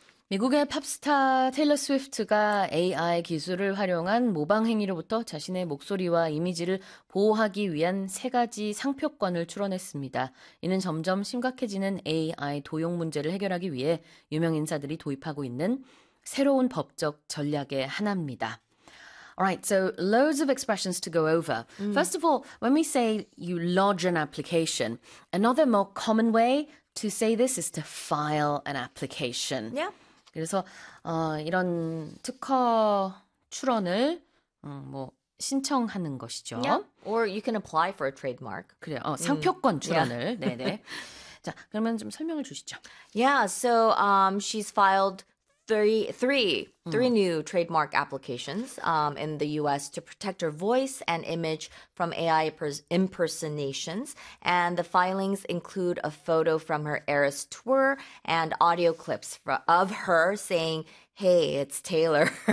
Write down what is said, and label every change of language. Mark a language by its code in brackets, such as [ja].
[ko] 미국의 팝스타 테일러 스위프트가 AI 기술을 활용한 모방 행위로부터 자신의 목소리와 이미지를 보호하기 위한 세 가지 상표권을 추론했습니다. 이는 점점 심각해지는 AI 도용 문제를 해결하기 위해 유명 인사들이 도입하고 있는 새로운 법적 전략의 하나입니다. [en] Alright, so loads of expressions to go over. First of all, when we say you lodge an application, another more common way to say this is to file an application. [ko] 그래서 이런 특허 출원을 뭐 신청하는 것이죠. [en] Or you can apply for a trademark. [ko] 그래요. 상표권 출원을. 네네. 자, 그러면 좀 설명을 주시죠. [en] She's filed three new trademark applications in the US to protect her voice and image from AI impersonations. And the filings include a photo from her Eras tour and audio clips of her saying, "Hey, it's Taylor."